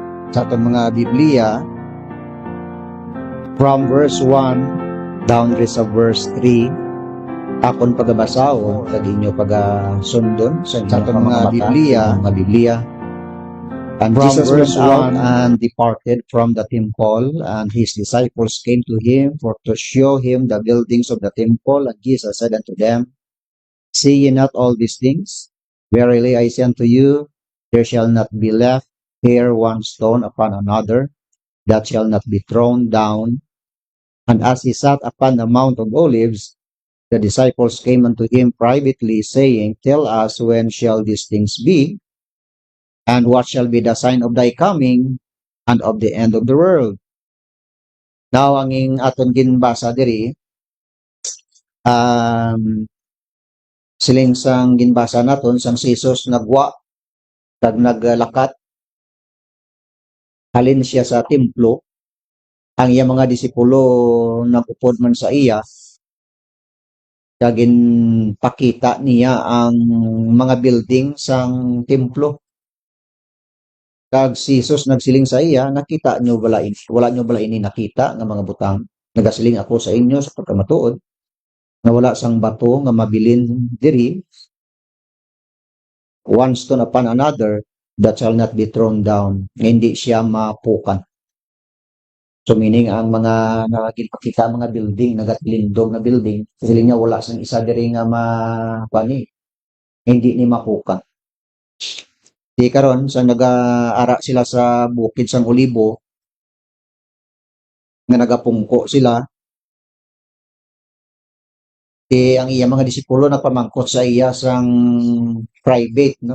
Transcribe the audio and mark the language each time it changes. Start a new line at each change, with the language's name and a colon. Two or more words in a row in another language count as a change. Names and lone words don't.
Hiligaynon: sa atong mga Biblia
English: from verse 1 down
Hiligaynon: sa verse 3 akon pagabasahon sa inyo pagasundon sa atong mga Biblia.
English: And From Jesus verse went out 1, and departed from the temple, and his disciples came to him for to show him the buildings of the temple. And Jesus said unto them, See ye not all these things? Verily I say unto you, there shall not be left here one stone upon another, that shall not be thrown down. And as he sat upon the Mount of Olives, the disciples came unto him privately, saying, Tell us, when shall these things be? And what shall be the sign of thy coming and of the end of the world? Now,
Hiligaynon: ang aton ginbasa diri, siling sang ginbasa naton, sang si Jesus nagwa, kag naglakat, halin siya sa templo, ang iya mga disipulo nagupod man sa iya, kagin pakita niya ang mga building sang templo. Kag si Jesus nagsiling sa iya, nakita nyo bala ini? Wala nyo bala ini nakita nga mga butang? Nagasiling ako sa inyo sa pagkamatuod, na wala sang bato nga mabilin diri,
English: one stone upon another, that shall not be thrown down,
Hiligaynon: nga hindi siya mapukan.
English: So meaning,
Hiligaynon: ang mga nakakita mga building, nagatlindog na building, siling niya wala sang isa diri nga hindi ni mapukan. Di karon sa nag-ara sila sa bukid sang Olibo, nga nagapungko sila, ang iya mga disipulo nagpamangkot sa iya sang private, no?